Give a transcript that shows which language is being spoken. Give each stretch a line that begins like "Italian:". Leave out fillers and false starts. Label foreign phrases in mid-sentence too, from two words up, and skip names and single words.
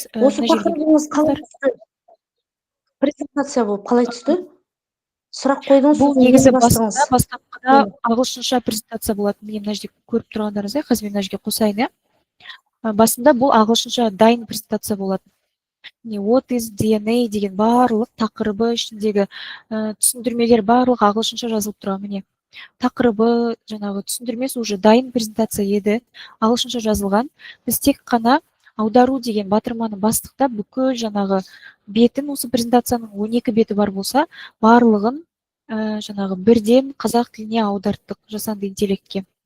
Kazakh: Осы тақырыбыңыз қалай түсті? Презентация болып қалай түсті? Сұрақ қойдыңыз, бұл негізі бастапқыда ағылшынша презентация болады. Мен мына жерде көріп тұрғандарыңыздай, қазір мен мына жерге қосайын. Басында бұл ағылшынша дайын презентация болады.
English: What is DNA
Kazakh: деген барлық тақырыбы ішіндегі түсіндірмелер барлық ағылшынша жазылып тұрған. Міне тақырыбы жаңағы түсіндірмесі уже дайын презентация еді, ағылшынша жазылған. Біз тек қана аудару деген батырманы бастықта бүкіл жаңағы бетін, осы презентацияның 12 беті бар болса, барлығын жаңағы бірден қазақ тіліне аударттық жасанды интеллектке.